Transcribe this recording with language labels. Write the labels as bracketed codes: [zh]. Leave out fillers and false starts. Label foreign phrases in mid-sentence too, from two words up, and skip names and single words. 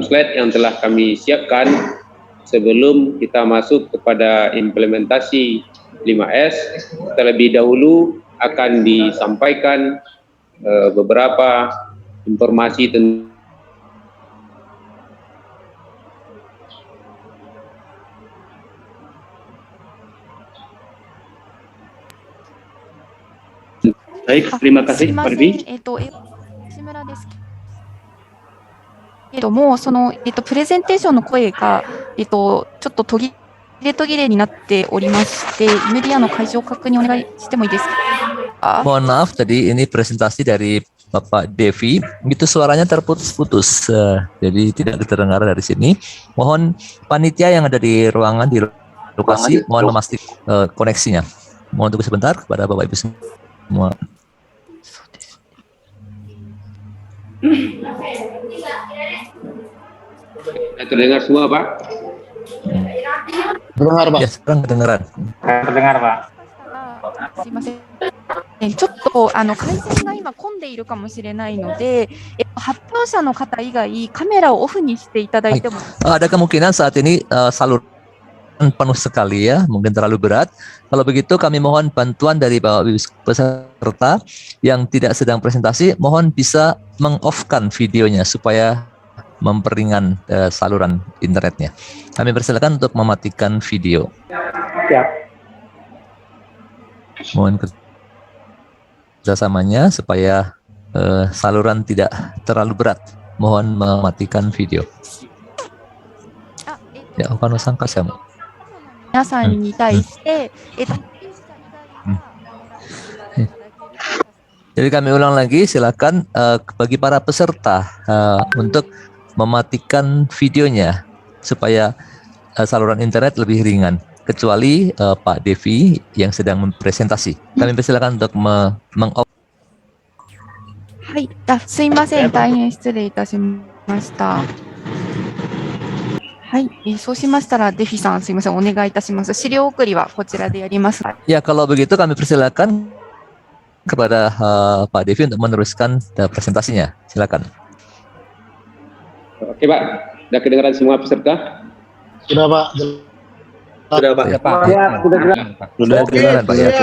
[id] slide yang telah kami siapkan sebelum kita masuk kepada implementasi 5S, terlebih dahulu akan disampaikan beberapa informasi tentang Baik, terima kasih Pak Devi. [ja] 志村ですけども、その、プレゼンテーションの声が、ちょっと途切れになっておりまして、NVIDIA の会場確認お願いしてもいいですか？ [id] Mohon maaf, tadi ini presentasi dari Bapak Devi, itu suaranya terputus-putus, jadi tidak terdengar dari sini. Mohon panitia yang ada di ruangan, di lokasi, mohon memastikan koneksinya. Mohon tunggu sebentar kepada Bapak Ibu semua. Terdengar semua, Pak? Terdengar, Pak. Ya, sekarang kedengaran. Terdengar, Pak. [ja] すいません。ちょっと改善が今混んでいるかもしれないので、発表者の方以外カメラをオフにしていただいても。 [id] Ada kemungkinan saat ini saluran penuh sekali ya, mungkin terlalu berat. Kalau begitu kami mohon bantuan dari Bapak Ibu peserta yang tidak sedang presentasi, mohon bisa meng-off-kan videonya supaya memperingan saluran internetnya. Kami persilakan untuk mematikan video. Ya. Mohon kerjasamanya supaya saluran tidak terlalu berat. Mohon mematikan video. Ya, Okano-san kasih. [ja] 皆さんに対して、 [id] Jadi kami ulang lagi, silakan bagi para peserta untuk mematikan videonya supaya saluran internet lebih ringan. Kecuali Pak Devi yang sedang mempresentasi. Kami persilakan untuk meng-off. [ja] はい、すいません、大変失礼いたしました。はい、そうしましたらデフィさん、すいません、お願いいたします。資料送りはこちらでやります。 [id] Ya, kalau begitu kami persilakan kepada Pak Devi untuk meneruskan presentasinya. Silakan. Oke, Pak. Sudah kedengaran semua peserta? Sudah, Pak. Sudah, Pak. Ya, Pak. Ya, sudah kedengaran, Pak. Ya.